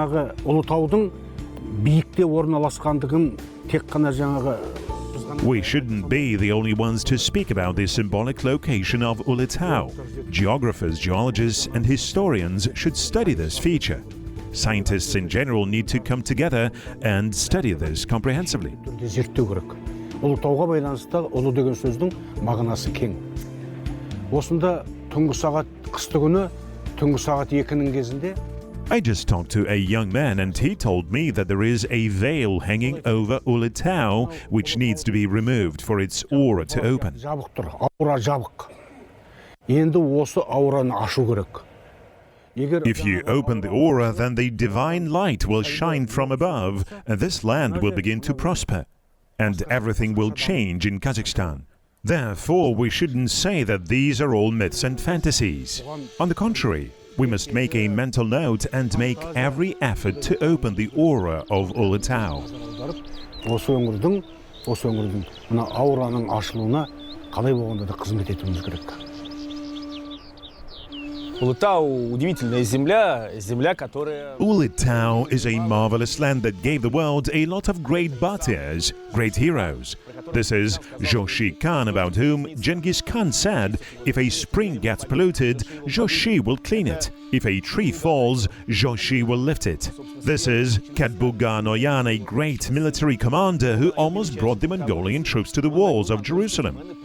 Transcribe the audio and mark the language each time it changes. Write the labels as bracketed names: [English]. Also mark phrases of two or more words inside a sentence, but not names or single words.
[English] We shouldn't be the only ones to speak about the symbolic location of Ulytau. Geographers, geologists, and historians should study this feature. Scientists in general need to come together and study this comprehensively. [Kazakh] Ұлытауға байланысты ұлы деген сөздің мағынасы кең. Осында түнгі сағат қысты күні түнгі сағат 2-нің кезінде [English] I just talked to a young man and he told me that there is a veil hanging over Ulytau which needs to be removed for its aura to open. [Kazakh] Жабық тұр, аура жабық. Енді осы аураны ашу керек. [English] If you open the aura, then the divine light will shine from above and this land will begin to prosper. And everything will change in Kazakhstan. Therefore, we shouldn't say that these are all myths and fantasies. On the contrary, we must make a mental note and make every effort to open the aura of Ulytau. [Kazakh] Осы өңірдің мына аураның ашылуына қалай болғанда да қызмет етуіміз керек. [Russian] Ulytau удивительная земля, которая... [English] Ulytau is a marvelous land that gave the world a lot of great Batiars, great heroes. This is Joshi Khan, about whom Genghis Khan said, if a spring gets polluted, Joshi will clean it. If a tree falls, Joshi will lift it. This is Kadbuga Noyan, a great military commander who almost brought the Mongolian troops to the walls of Jerusalem.